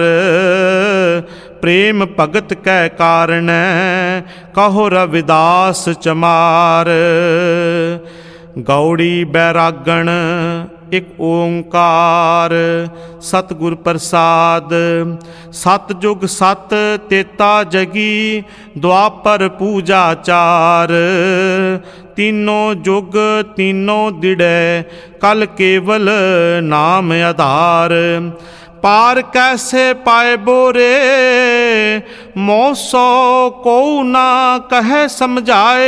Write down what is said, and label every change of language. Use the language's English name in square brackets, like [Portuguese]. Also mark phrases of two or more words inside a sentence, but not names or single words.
[Hindi] प्रेम भगत कै कारणै कहो रविदास चमार। गौड़ी बैरागण इक ओंकार सतिगुर प्रसाद। सत जुग सत तेता जगी दुआपर पूजा चार। तीनों जुग तीनों दिड़ै कल केवल नाम आधार। पार कैसे पाए बोरे मौसो को ना कह समझाए।